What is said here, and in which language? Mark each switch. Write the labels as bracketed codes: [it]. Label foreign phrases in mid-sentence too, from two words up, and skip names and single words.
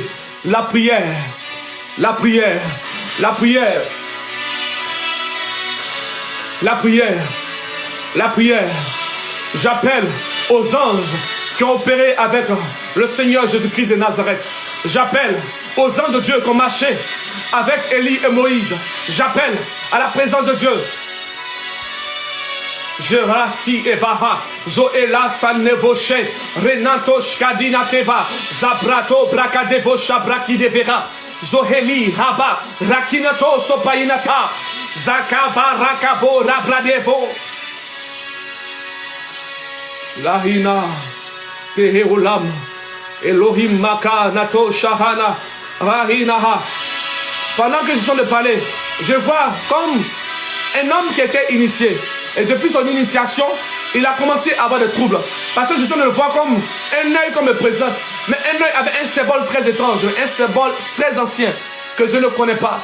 [fr] La prière, la prière, la prière, la prière, la prière. J'appelle aux anges qui ont opéré avec le Seigneur Jésus-Christ de Nazareth. J'appelle aux anges de Dieu qui ont marché avec Élie et Moïse. J'appelle à la présence de Dieu. Jerasi Evaha, Zoela Sannevoche, Renato Shkadinateva, Zabrato Brakadevo Shabraki Devera, Zoheli Haba, Rakinato Sopainata, Zakaba Rakabo Rabradevo, Lahina Teheolam, Elohim Maka Nato Shahana, Rahinaha. Pendant que je suis en train de parler, je vois comme un homme qui était initié. Et depuis son initiation, il a commencé à avoir des troubles. Parce que je suis de le voir comme un œil qu'on me présente. Mais un œil avec un symbole très étrange, un symbole très ancien que je ne connais pas.